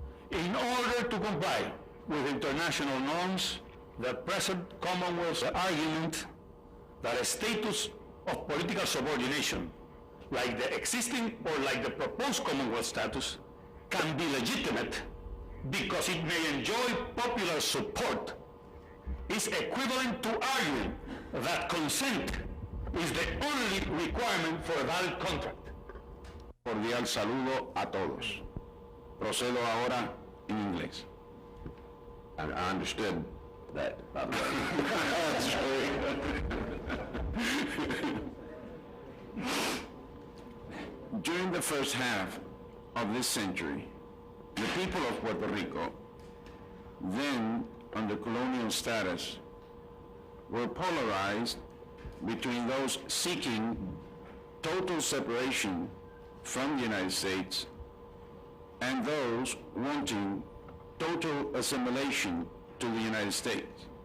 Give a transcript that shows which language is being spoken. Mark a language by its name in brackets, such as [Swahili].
[English] In order to comply with international norms, the present Commonwealth's argument that a status of political subordination, like the existing or like the proposed Commonwealth status, can be legitimate because it may enjoy popular support, is equivalent to arguing that consent is the only requirement for a valid contract. [Spanish] Cordial saludo a todos. Procedo ahora en inglés. [English] I understood that, by the way. That's right. During the first half of this century, the people of Puerto Rico, then under colonial status, were polarized between those seeking total separation from the United States and those wanting total assimilation to the United States.